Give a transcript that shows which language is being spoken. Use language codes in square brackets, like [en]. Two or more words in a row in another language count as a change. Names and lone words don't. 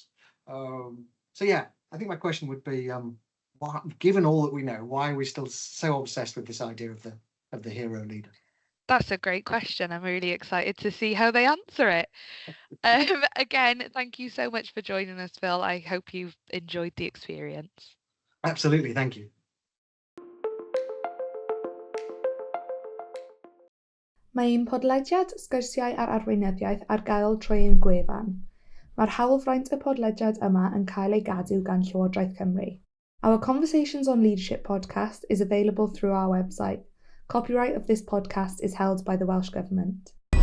[en] So yeah, I think my question would be, given all that we know, why are we still so obsessed with this idea of the hero leader? That's a great question. I'm really excited to see how they answer it. Again, thank you so much for joining us, Phil. I hope you've enjoyed the experience. Absolutely, thank you. [cy] Mae un podlediad sgyrsiau ar arweinyddiaeth ar gael trwy ein gwefan. Mae'r hawlfraint y podlediad yma yn cael ei gadw gan Llywodraeth Cymru. [en] Our Conversations on Leadership podcast is available through our website. Copyright of this podcast is held by the Welsh Government.